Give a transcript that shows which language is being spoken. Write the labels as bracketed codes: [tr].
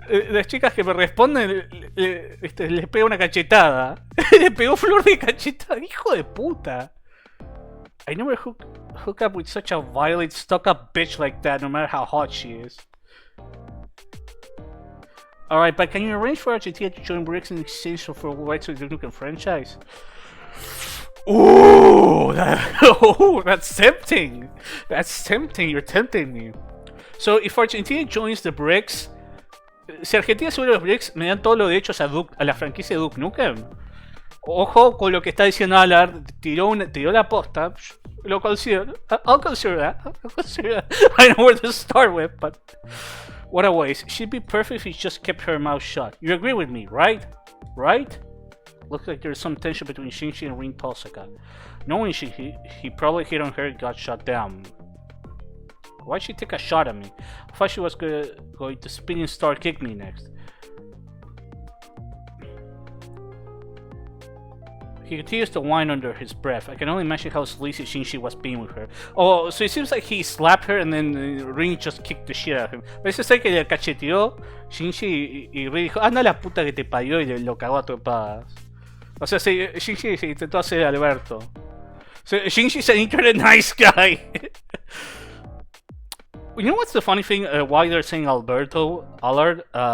[es] las chicas que me responden, les pega una cachetada. Le pegó flor de cachetada, hijo de puta. [en] I never hook up with such a violent, stuck-up bitch like that, no matter how hot she is. Alright, but can you arrange for Argentina to join BRICS in exchange for rights to the Duke Nukem franchise? Ooh, that's tempting. That's tempting. You're tempting me. So, if Argentina joins the BRICS, [es] si Argentina se une a los BRICS, me dan todos los derechos a la franquicia de Duke Nukem. Ojo con lo que está diciendo Alar, tiró la posta. Lo considero. [en] I'll consider that. I know where to start with, but what a waste. She'd be perfect if he just kept her mouth shut. You agree with me, right? Right? Looks like there's some tension between Shinji and Rin Tosaka. Knowing he probably hit on her and got shut down. Why'd she take a shot at me? I thought she was going to spinning star kick me next. He continues to whine under his breath. I can only imagine how sleazy Shinji was being with her. Oh, so it seems like he slapped her and then Rin just kicked the shit out of him. [es] Parece ser que le cacheteó Shinji y Rin dijo, anda la puta que te parió y lo cagó a trompadas. O sea, Shinji se intentó hacer Alberto. [en] So Shinji's an internet nice guy. You know what's the funny thing? Why they're saying Alberto Allard?